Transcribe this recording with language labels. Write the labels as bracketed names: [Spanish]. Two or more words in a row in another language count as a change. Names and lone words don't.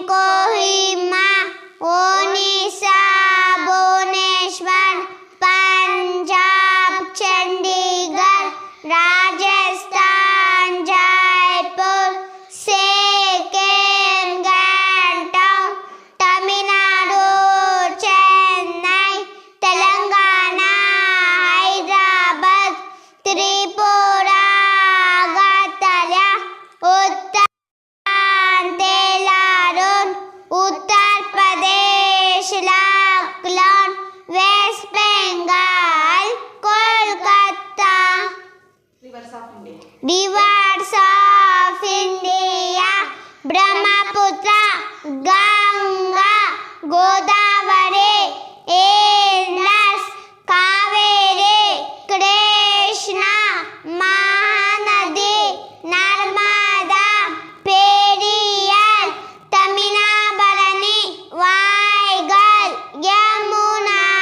[English] Kohima; Odisha, Bhubaneswar; Punjab, Chandigarh; Rajasthan, Jaipur; Sikkim, Gangtok; Tamil Nadu, Chennai; Telangana, Hyderabad; Tripura, Agartala; Uttarakhand, Uttar Pradesh, Lucknow; West Bengal, Kolkata. Rivers of India: Brahmaputra, Ganga, Godavari; Indus, Kaveri; Krishna, Mahanadi; Narmada, Periyar; Taminabarani; Vaigal; Yamuna.